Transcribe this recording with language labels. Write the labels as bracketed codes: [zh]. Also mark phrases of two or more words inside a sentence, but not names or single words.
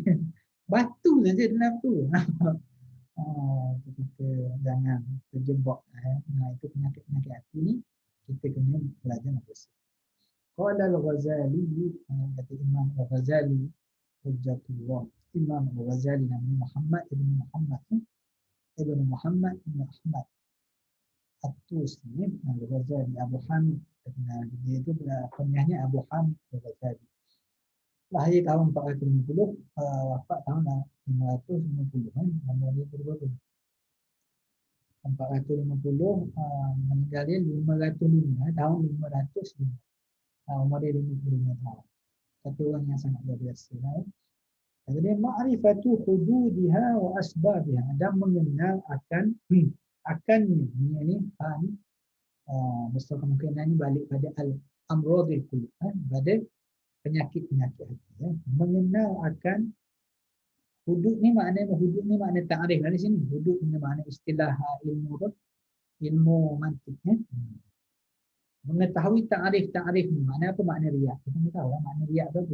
[ms] Batu saja dalam tu. Kita jangan terjebak. Itu penyakit-penyakit hati ni. Kita kena belajar nak bersih. [ar] قال الغزالي, [ms] kata Imam al-Ghazali, Hujjatullah. Imam al-Ghazali namanya Muhammad ibn Muhammad ibn Ahmad At-Tusi, al-Ghazali, Abu Hamid. Dia itu kunyahnya Abu Hamid al-Ghazali. Lahir tahun 450, wafat tahun 550. Umur dia berapa? 450, meninggal dia 505, tahun 505. Umur dia 55 tahun. Satu orang yang sangat luar biasa. [ar] Jadi معرفة حدودها وأسبابها, [ms] dan mengenal akannya ini besar kemungkinan ini balik pada [ar] الأمراض القلوب, [ms] pada penyakit-penyakit hati. Mengenal akan hudud ni makna ta'rif dari sini. Hudud ni makna istilah ilmu mantik. Mengetahui takrif ni, makna apa makna riak? Kita kena tahu lah makna riak tu apa.